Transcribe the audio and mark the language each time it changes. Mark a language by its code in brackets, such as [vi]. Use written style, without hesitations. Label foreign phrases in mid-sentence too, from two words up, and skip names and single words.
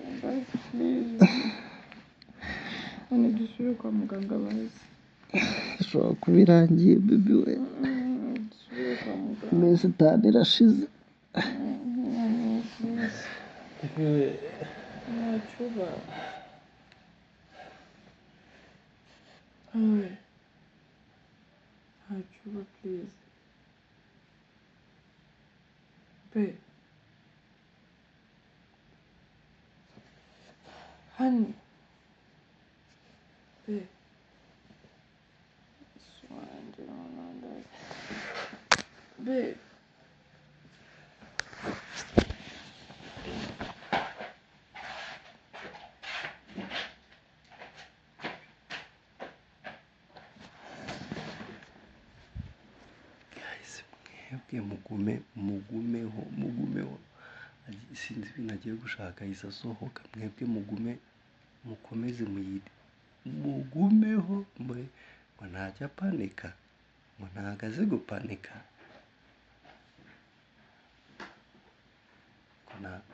[rw] Basi please. Honey, dusubire kwa muganga bazi. Ushobora kuba irangiye baby we. Dusubire kwa muganga. Iminsi 5 irashize. Nachuba. Honey. Nachuba, please. Babe. Honey. Babe. Babe. Guys, mwebwe mugumeho. Sinzi ibintu agiye gushaka ahise asohoka. Mwebwe mukomeze mugumeho, ngo ntajya panika, ngo ntago azi gupanika, ngo nta